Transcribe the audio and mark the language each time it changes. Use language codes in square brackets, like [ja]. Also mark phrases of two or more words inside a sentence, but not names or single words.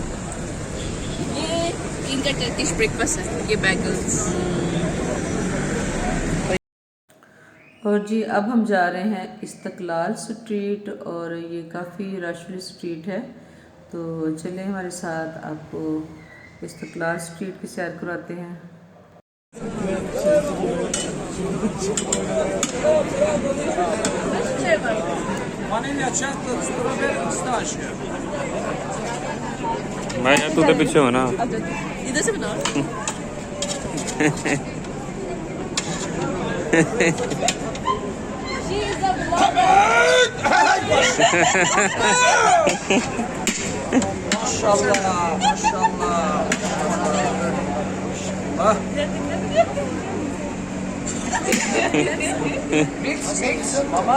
[hi] ये इनका [en] Turkish breakfast [hi] है, ये बैगल्स। और जी अब हम जा रहे हैं इस्तकलाल स्ट्रीट, और ये काफ़ी रश वाली स्ट्रीट है। तो चलें हमारे साथ आपको इस्तक़लाल स्ट्रीट की सैर कराते हैं। [tr] Vanilya, çatlı, strawberry, pistachio. [hi] मैं यार तू तो पीछे हो ना। इधर से बनाओ। [en] She is a [hi] माशाल्लाह माशाल्लाह। [en] Mix mama.